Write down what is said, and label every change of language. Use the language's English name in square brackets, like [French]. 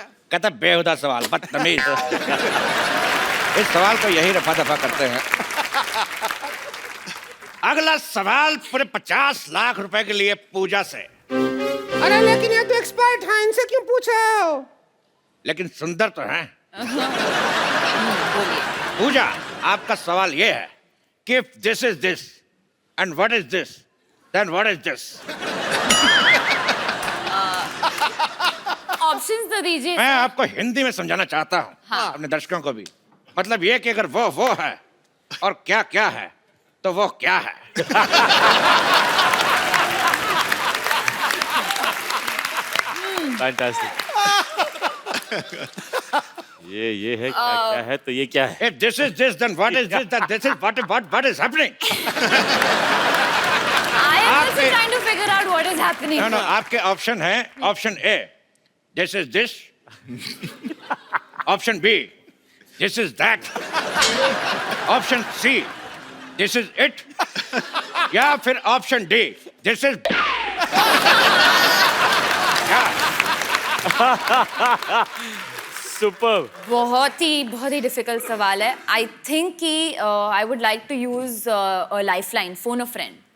[Hindi] कहता बेहुदा सवाल, बदतमीज। इस सवाल को यही रफा दफा करते हैं। अगला सवाल पूरे 50 लाख रुपए के लिए पूजा से। अरे लेकिन ये तो एक्सपर्ट हैं, इनसे क्यों पूछ रहे हो? लेकिन सुंदर तो हैं। पूजा, आपका सवाल ये है कि [English] if this is this and what is this, then what is this? [Hindi] Options तो दीजिए। मैं आपको हिंदी में समझाना चाहता हूँ, हाँ। अपने दर्शकों को भी। मतलब ये कि अगर वो है और क्या क्या है तो वो क्या है। फैंटास्टिक। ये है क्या है तो ये क्या है? [English] If this is this, then what is this? Then this is what is happening? I am also trying to figure out what is happening. [Hindi] No, आपके ऑप्शन है option A, [English] this is this. Option B, this is that. Option C, this is it. [Hindi] या फिर option D, [English] this is. [Hindi] Super. बहुत ही difficult सवाल है. [English] I think कि I would like to use a lifeline, phone a friend.